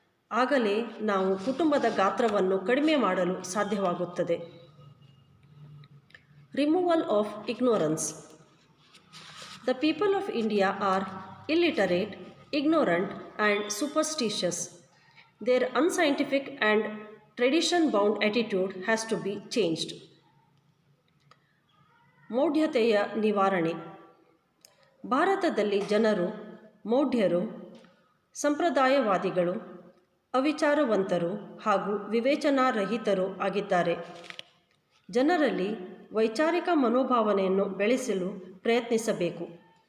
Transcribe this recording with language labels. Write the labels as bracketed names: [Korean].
[Kannada] ಆಗಲೇ ನಾವು ಕುಟುಂಬದ ಗಾತ್ರವನ್ನು ಕಡಿಮೆ ಮಾಡಲು ಸಾಧ್ಯವಾಗುತ್ತದೆ. [English] Removal of ignorance. The people of India are illiterate, ignorant and superstitious. Their unscientific and tradition-bound attitude has to be changed. [Kannada] ಮೌಢ್ಯತೆಯ ನಿವಾರಣೆ. ಭಾರತದಲ್ಲಿ ಜನರು ಮೌಢ್ಯರು, ಸಂಪ್ರದಾಯವಾದಿಗಳು, ಅವಿಚಾರವಂತರು ಹಾಗೂ ವಿವೇಚನಾರಹಿತರು ಆಗಿದ್ದಾರೆ. ಜನರಲ್ಲಿ ವೈಚಾರಿಕ ಮನೋಭಾವನೆಯನ್ನು ಬೆಳೆಸಲು ಪ್ರಯತ್ನಿಸಬೇಕು.